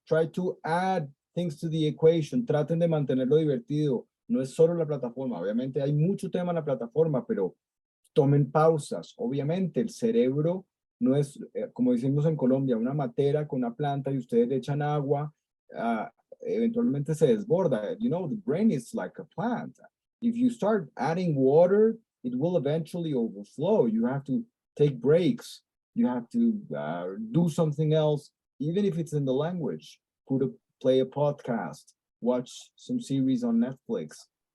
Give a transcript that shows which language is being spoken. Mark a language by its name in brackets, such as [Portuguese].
[English] Try to add things to the equation. [Spanish] Traten de mantenerlo divertido. No es solo la plataforma. Obviamente hay mucho tema en la plataforma, pero tomen pausas. Obviamente el cerebro no es, como decimos en Colombia, una matera con una planta y ustedes le echan agua, eventualmente se desborda. [English] You know, the brain is like a plant. If you start adding water, it will eventually overflow. You have to take breaks. You have to do something else, even if it's in the language. Play a podcast, watch some series on Netflix.